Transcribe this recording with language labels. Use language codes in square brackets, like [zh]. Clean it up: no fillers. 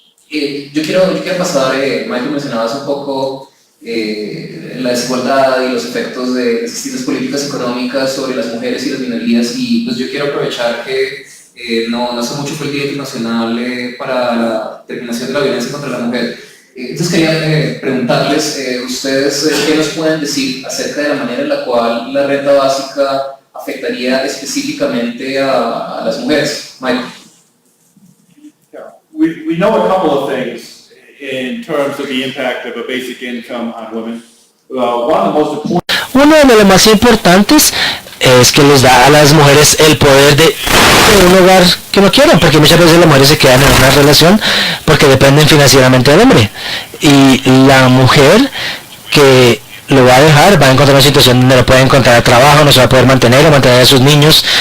[es] Yo quiero pasar, Michael, mencionabas un poco la desigualdad y los efectos de las distintas políticas económicas sobre las mujeres y las minorías, y pues yo quiero aprovechar que no hace mucho fue el Día Internacional para la terminación de la violencia contra la mujer. Entonces quería preguntarles, ustedes, ¿qué nos pueden decir acerca de la manera en la cual la renta básica afectaría específicamente a las mujeres? Michael. [en] We know a couple of things in terms of the impact of a basic income on women. One of the most important. [es] Uno de los más importantes es que les da a las mujeres el poder de un hogar que no quieran, porque muchas veces las mujeres se quedan en una relación porque dependen financieramente del hombre. Y la mujer que lo va a dejar va a encontrar una situación donde no puede encontrar trabajo, no se va a poder mantener o mantener a sus niños.